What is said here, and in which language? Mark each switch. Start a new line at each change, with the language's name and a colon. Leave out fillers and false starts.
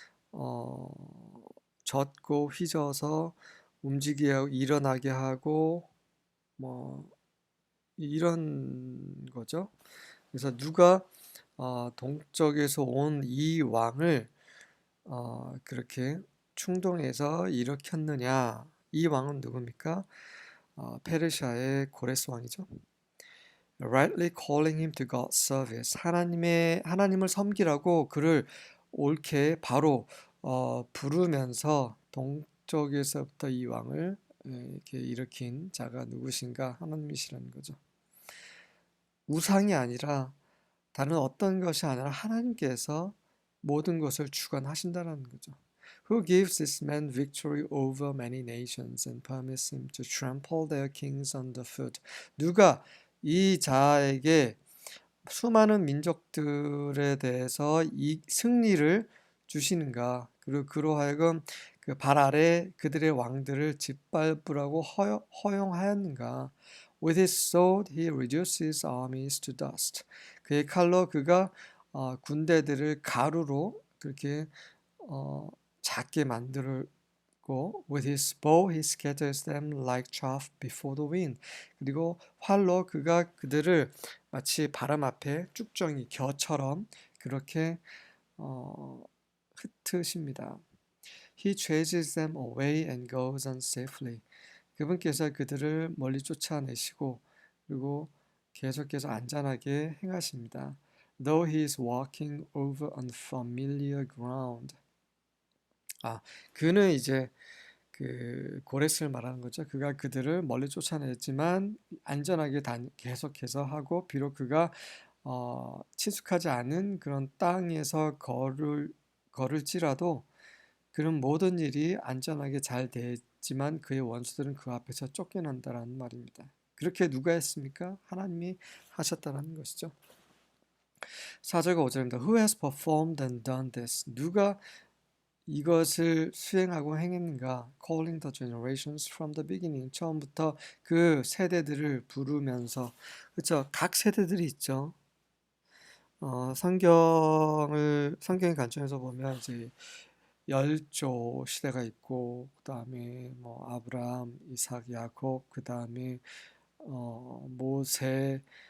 Korean: 뭔가 졌고 휘저어서 움직이게 하고 일어나게 하고 뭐 이런 거죠. 그래서 누가 동쪽에서 온 이 왕을 그렇게 충동해서 일으켰느냐? 이 왕은 누굽니까? 페르시아의 고레스 왕이죠.
English: Rightly calling him to God's service.
Korean: 하나님을 섬기라고 그를 옳게 바로 부르면서 동쪽에서부터 이 왕을 이렇게 일으킨 자가 누구신가? 하나님이시라는 거죠. 우상이 아니라 다른 어떤 것이 아니라 하나님께서 모든 것을 주관하신다는 거죠.
English: Who gives this man victory over many nations and permits him to trample their kings underfoot?
Korean: 누가 이 자에게 수많은 민족들에 대해서 이 승리를 주시는가? 그리고 그로 하여금 그 발 아래 그들의 왕들을 짓밟으라고 허용하였는가?
English: With his sword he reduces armies to dust.
Korean: 그의 칼로 그가 군대들을 가루로 그렇게 작게 만들고
English: with his bow he scatters them like chaff before the wind.
Korean: 그리고 활로 그가 그들을 마치 바람 앞에 쭉정이 겨처럼 그렇게 흩으십니다.
English: He chases them away and goes on safely.
Korean: 그분께서 그들을 멀리 쫓아내시고 그리고 계속해서 안전하게 행하십니다.
English: Though he is walking over unfamiliar ground.
Korean: 그는 이제 그 고레스를 말하는 거죠. 그가 그들을 멀리 쫓아냈지만 안전하게 계속해서 하고 비록 그가 친숙하지 않은 그런 땅에서 걸을지라도 그런 모든 일이 안전하게 잘 됐지만 그의 원수들은 그 앞에서 쫓겨난다라는 말입니다. 그렇게 누가 했습니까? 하나님이 하셨다는 것이죠. 4절과 5절입니다.
English: Who has performed and done this?
Korean: 누가 이것을 수행하고 행했는가?
English: Calling the generations from the beginning.
Korean: 처음부터 그 세대들을 부르면서 그렇죠. 각 세대들이 있죠. 성경의 관점에서 보면 이제 열조 시대가 있고 그다음에 뭐 아브라함, 이삭, 야곱, 그다음에 모세,